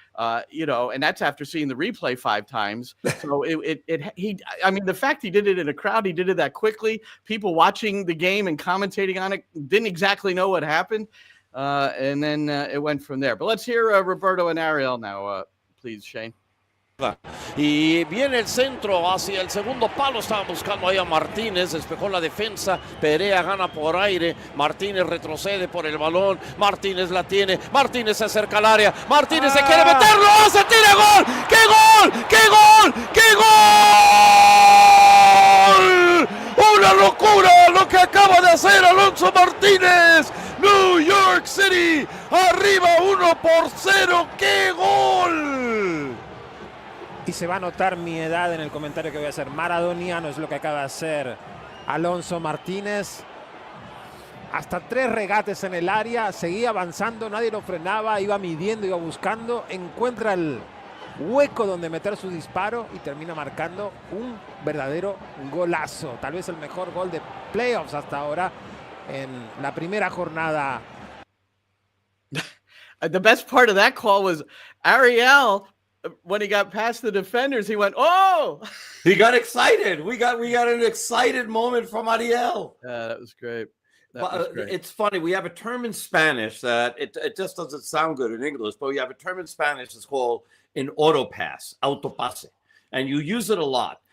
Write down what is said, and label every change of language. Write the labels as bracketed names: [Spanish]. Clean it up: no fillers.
[English] And that's after seeing the replay 5 times. So the fact he did it in a crowd, he did it that quickly. People watching the game and commentating on it didn't exactly know what happened. And then it went from there. But let's hear Roberto and Ariel now, please, Shane. [Spanish] Y viene el centro hacia el segundo palo, estaba buscando ahí a Martínez, despejó la defensa, Perea gana por aire, Martínez retrocede por el balón, Martínez la tiene, Martínez se acerca al área, Martínez se quiere meterlo, se tira, gol, ¡qué gol! ¡Qué gol! ¡Qué gol! ¡Una locura lo que acaba de hacer Alonso Martínez! [English] New York City [Spanish] arriba 1-0, ¡qué gol! Y se va a notar mi edad en el comentario que voy a hacer. Maradoniano es lo que acaba de hacer Alonso Martínez. Hasta 3 regates en el área, seguía avanzando, nadie lo frenaba, iba midiendo, iba buscando, encuentra el hueco donde meter su disparo y termina marcando un verdadero golazo. Tal vez el mejor gol de playoffs hasta ahora en la primera jornada. [English] The best part of that call was Ariel. When he got past the defenders, he went, "Oh!" He got excited. We got an excited moment from Ariel. That was great. That was great. It's funny. We have a term in Spanish that it just doesn't sound good in English, but we have a term in Spanish that's called an autopass, [Spanish] autopase, [English] and you use it a lot.